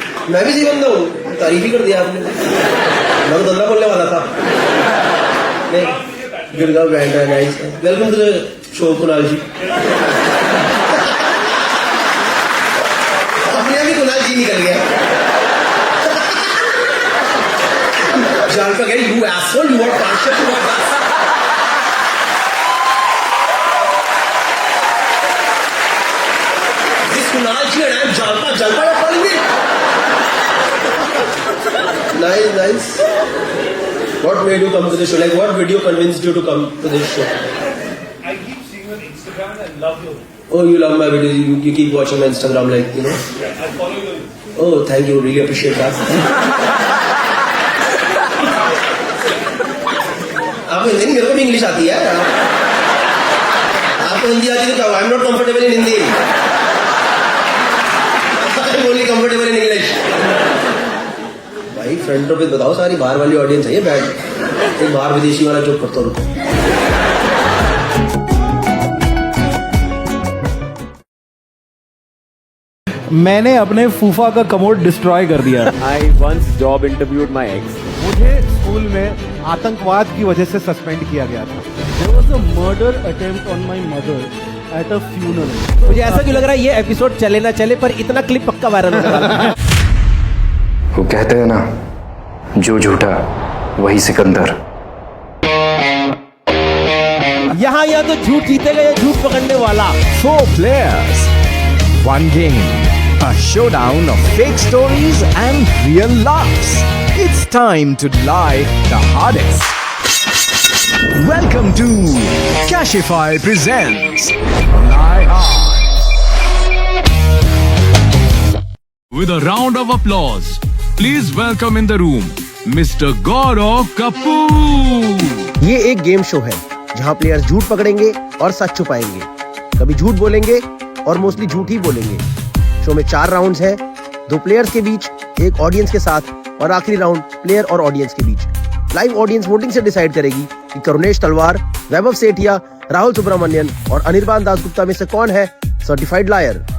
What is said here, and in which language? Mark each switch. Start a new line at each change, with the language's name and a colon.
Hindi: मैं भी सही बंदा हूँ. तारीफ ही कर दिया आपने. मैं तो धंधा बोलने वाला था. नहीं गिरगांव बैंड है.
English: Nice. Welcome to the show Kunal ji.
Hindi: अपने यहाँ भी कुणाल जी निकल गया.
English: Jalpa guy, you asshole, you are partial to us. This Kunal ji and I am Jalpa you're calling me? Nice. What made you come to the show? Like what video convinced you to come to this show? I keep seeing you on Instagram and love you. Oh, you love my videos, you keep watching my Instagram like, you know? Yeah, I follow you. Oh, thank you, really appreciate that.
Hindi: आपको हिंदी नहीं, मेरे को भी English आती है. आपको हिंदी आती है तो क्या?
English: I am not comfortable in Hindi. I am only comfortable in English.
Hindi: भाई फ्रंट पे बताओ सारी बाहर वाली ऑडियंस है ये बैठ. एक बाहर विदेशी वाला चुप करता रुको. मैंने अपने फूफा का कमोड डिस्ट्रॉय कर दिया.
English: I once job interviewed my ex.
Hindi: मुझे स्कूल में आतंकवाद की वजह से सस्पेंड किया गया था.
English: There was a murder attempt on my mother at a funeral.
Hindi: मुझे ऐसा क्यों लग रहा है ये एपिसोड चले ना चले पर इतना क्लिप पक्का वायरल होगा. वो कहते हैं ना जो झूठा वही सिकंदर. यहाँ या तो झूठ जीतेगा या झूठ पकड़ने वाला.
English: 4 players, 1 game. A showdown of fake stories and real laughs. It's time to lie the hardest. Welcome to Cashify presents Lie Hard. With a round of applause, please welcome in the room Mr. Gaurav Kapoor.
Hindi: ये एक game show है जहाँ players झूठ पकड़ेंगे और सच छुपाएंगे. कभी झूठ बोलेंगे और मोस्टली झूठ ही बोलेंगे. शो में 4 राउंड्स हैं, 2 प्लेयर्स के बीच, एक ऑडियंस के साथ और आखिरी राउंड प्लेयर और ऑडियंस के बीच. लाइव ऑडियंस वोटिंग से डिसाइड करेगी कि करुणेश तलवार, वैभव सेठिया, राहुल सुब्रमण्यन और अनिर्बान दासगुप्ता में से कौन है सर्टिफाइड लायर.